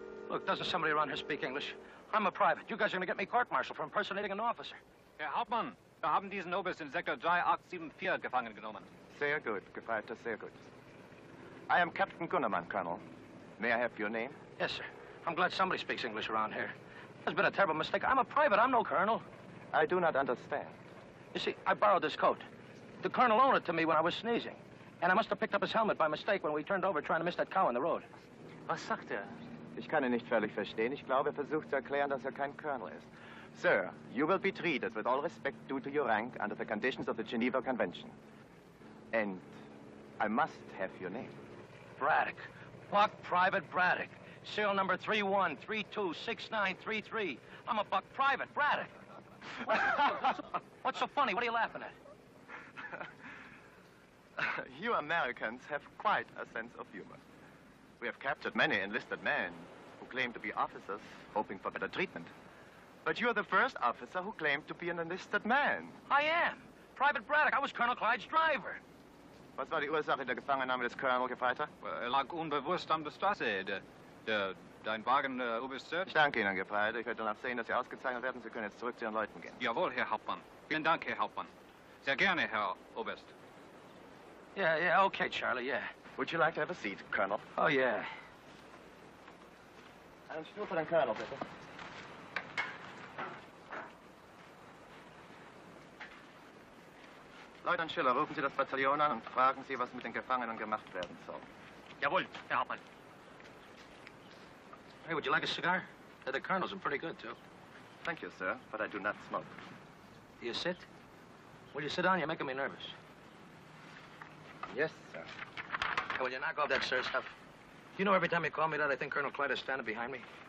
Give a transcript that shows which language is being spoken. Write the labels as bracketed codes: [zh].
[en] Look, doesn't somebody around here speak English? I'm a private. You guys are going to get me court-martialed for impersonating an officer. [de] Herr Hauptmann, wir haben diesen Oberst in Sektor 3874 gefangen genommen. Sehr gut, Gefreiter, sehr gut. [en] I am Captain Gunnerman, Colonel. May I have your name? Yes, sir. I'm glad somebody speaks English around here. There's been a terrible mistake. I'm a private. I'm no colonel. I do not understand. You see, I borrowed this coat. The colonel loaned it to me when I was sneezing. And I must have picked up his helmet by mistake when we turned over trying to miss that cow in the road. [de] Was sagt er? Ich kann ihn nicht völlig verstehen. Ich glaube, er versucht zu erklären, dass er kein Colonel ist. [en] Sir, you will be treated with all respect due to your rank under the conditions of the Geneva Convention. And I must have your name. Braddock. Buck Private Braddock. Serial number 31326933. I'm a buck private, Braddock. What's so funny? What are you laughing at? You Americans have quite a sense of humor. We have captured many enlisted men who claim to be officers, hoping for better treatment. But you're the first officer who claimed to be an enlisted man. I am. Private Braddock. I was Colonel Clyde's driver. [de] Was war die Ursache der Gefangennahme des Colonel, Gefreiter? Er lag unbewusst an der Straße. Der Dein Wagen, Oberst Search? Ich danke Ihnen, Gefreite. Ich werde danach sehen, dass Sie ausgezeichnet werden. Sie können jetzt zurück zu Ihren Leuten gehen. Jawohl, Herr Hauptmann. Vielen Dank, Herr Hauptmann. Sehr gerne, Herr Oberst. [en] Yeah, okay, Charlie, yeah. Would you like to have a seat, Colonel? Oh, yeah. [de] Einen Stuhl für den Colonel, bitte. Leutnant Schiller, rufen Sie das Bataillon an und fragen Sie, was mit den Gefangenen gemacht werden soll. Jawohl, Herr Hauptmann. [en] Hey, would you like a cigar? The Colonel's are pretty good, too. Thank you, sir, but I do not smoke. Do you sit? Will you sit down? You're making me nervous. Yes, sir. Hey, will you knock off that sir stuff? You know, every time you call me that, I think Colonel Clyde is standing behind me.